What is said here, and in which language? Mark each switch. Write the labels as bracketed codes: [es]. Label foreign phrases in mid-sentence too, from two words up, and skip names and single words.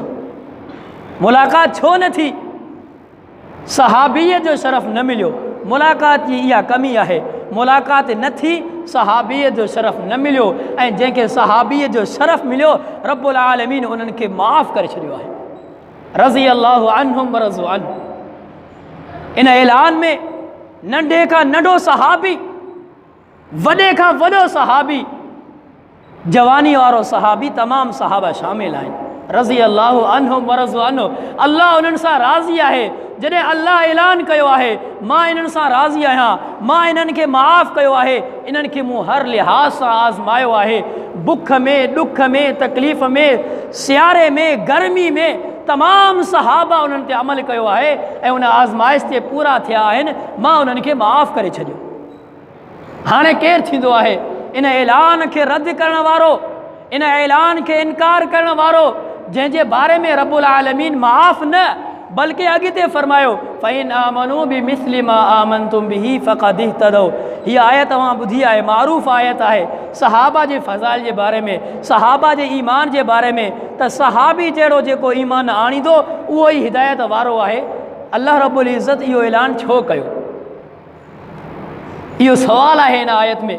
[sd] मुलाक़ात छो न थी? सहाबीअ जो शरफ़ न मिलियो। मुलाक़ात जी इहा कमी आहे, मुलाक़ात न थी, सहाबीअ जो शरफ़ न मिलियो। ऐं जंहिंखे सहाबीअ जो शरफ़ मिलियो रब्बुल आलमीन उन्हनि खे माफ़ करे छॾियो आहे। [ar] رضي الله عنهم ورضوا عنه. [sd] इन ऐलान में नंढे खां नंढो सहाबी, वॾे खां वॾो सहाबी, जवानी वारो सहाबी, तमामु सहाबा शामिल आहिनि। [ar] رضي الله عنهم ورضوا عنه. [sd] अल्लाह उन्हनि सां राज़ी आहे। जॾहिं अल्लाह ऐलान कयो आहे मां इन्हनि सां राज़ी आहियां, मां इन्हनि खे माफ़ कयो आहे, इन्हनि खे मूं हर लिहाज़ सां आज़मायो आहे, बुख में, ॾुख में, तकलीफ़ में, सियारे में, गर्मी में, तमामु सहाबा उन्हनि ते अमल कयो आहे ऐं उन आज़माइश ते पूरा थिया आहिनि। मां उन्हनि खे माफ़ करे छॾियो। हाणे केरु थींदो आहे इन ऐलान खे रद्द करण वारो, इन ऐलान खे इनकार करण वारो, जंहिंजे बारे में रब्बुल आलमीन माफ़ न बल्कि अॻिते फरमायो [ar] فإن آمنوا بمثل ما آمنتم به فقد اهتدوا. [sd] हीअ आयत तव्हां ॿुधी आहे, मारूफ़ आयत आहे सहाबा जे फ़ज़ाइल जे बारे में, सहाबा जे ईमान जे बारे में, त सहाबी जहिड़ो जेको ईमान आणींदो उहो ई हिदायत वारो आहे। अल्लाह रब्बुल इज़्ज़त इहो ऐलान छो कयो? इहो सवाल आहे हिन आयत में।